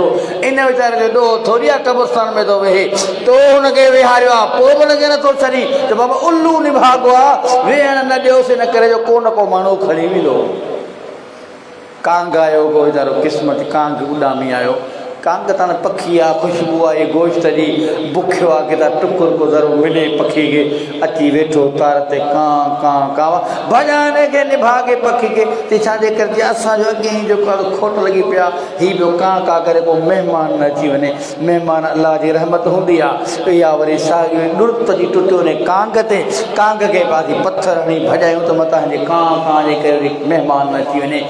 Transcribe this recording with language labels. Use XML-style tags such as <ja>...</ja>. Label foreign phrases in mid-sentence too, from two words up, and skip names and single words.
<sd>इन वीचारे जो ॾोह थोरी आहे क़ब्रस्तान में थो वेहे, तो हुनखे विहारियो आहे, पोइ बि हुनखे नथो छॾी त बाबा उल्लू निभागो आहे, वेहण न ॾियोसि, इन करे जो को न को माण्हू खणी वेंदो। कांग आयो को वीचारो क़िस्मत, कांग उॾामी आयो। कांग त पखी आहे, ख़ुशबू आहे गोश्त जी, बुखियो आहे किथां टुकुर को ज़रो मिले पखी खे, अची वेठो तार ते कां कां कां भॼाने खे निभागे पखी खे। ते छाजे करे असांजो अॻे ई जेको आहे खोट लॻी पिया, हीअ ॿियो कां कां करे पोइ महिमान न अची वञे। महिमान अलाह जी रहमत हूंदी आहे, इहा वरी साॻियो ॾुर्त जी टुटियो ने कांग ते, कांग खे पासी पथर हणी भॼायूं त मथां जे कां कां जे करे महिमान न अची वञे।</sd>